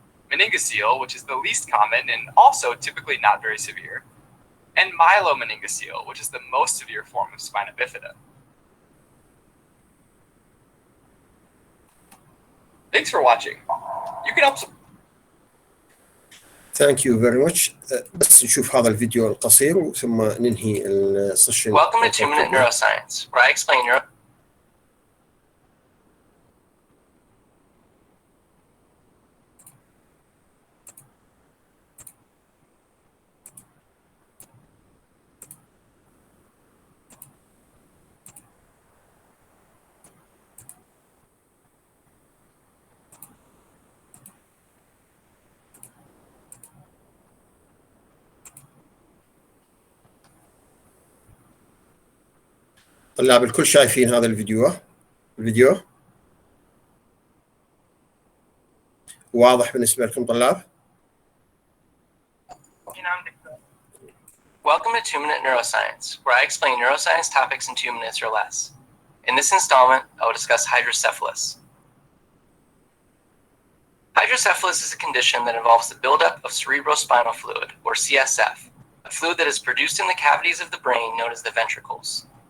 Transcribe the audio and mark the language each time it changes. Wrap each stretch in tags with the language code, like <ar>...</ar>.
<en>Meningocele, which is the least common and also typically not very severe. And myelomeningocele, which is the most severe form of spina bifida. Thanks for watching. You can help Thank you very much.</en> <ar>بس نشوف هذا الفيديو القصير وثم ننهي السيشن.</ar> <en>Welcome to 2-Minute Neuroscience, where I explain neuro.</en> <ar>طلاب الكل شايفين هذا الفيديو واضح بالنسبة لكم طلاب؟</ar> <en>Welcome to 2-Minute Neuroscience, where I explain neuroscience topics in 2 minutes or less. In this installment, I will discuss hydrocephalus. Hydrocephalus is a condition that involves the buildup of cerebrospinal fluid, or CSF, a fluid that is produced in the cavities of the brain known as the ventricles.</en>